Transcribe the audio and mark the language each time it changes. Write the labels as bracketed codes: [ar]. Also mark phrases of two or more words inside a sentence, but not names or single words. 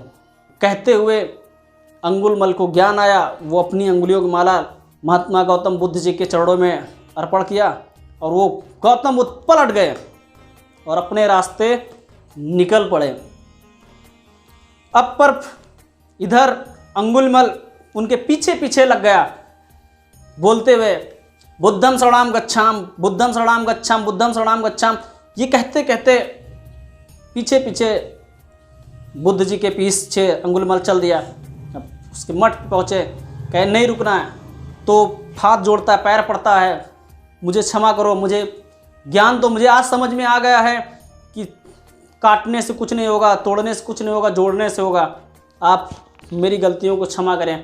[hi] कहते हुए अंगुलमल को ज्ञान आया, वो अपनी अंगुलियों की माला महात्मा गौतम बुद्ध जी के चरणों में अर्पण किया और वो गौतम बुद्ध पलट गए और अपने रास्ते निकल पड़े। अब पर इधर अंगुलमल उनके पीछे पीछे लग गया बोलते हुए [pi] बुद्धम शरणाम गच्छाम, बुद्धम शरणाम गच्छाम, बुद्धम शरणाम गच्छाम। [hi] ये कहते कहते पीछे पीछे बुद्ध जी के पीछे अंगुलमल चल दिया। अब उसके मठ पे पहुँचे, कहे नहीं रुकना है, तो हाथ जोड़ता है, पैर पड़ता है, मुझे क्षमा करो, मुझे ज्ञान तो मुझे आज समझ में आ गया है कि काटने से कुछ नहीं होगा, तोड़ने से कुछ नहीं होगा, जोड़ने से होगा, आप मेरी गलतियों को क्षमा करें।